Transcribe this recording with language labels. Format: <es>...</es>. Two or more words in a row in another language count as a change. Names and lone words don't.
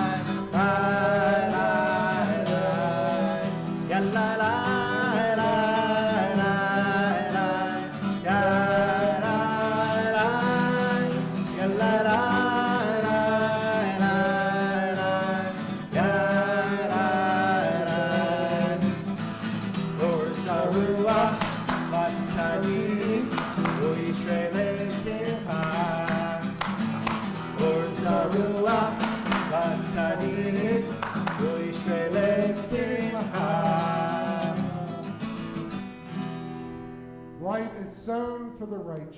<he>La la. Yalla la la la la. Ya la la. Yalla la la la la. Ya la la. אור זרוע לצדיק ולישרי לב שמחה. אור זרוע לצדיק ולישרי לב שמחה.</he> <en>Light is sown for the righteous.</en>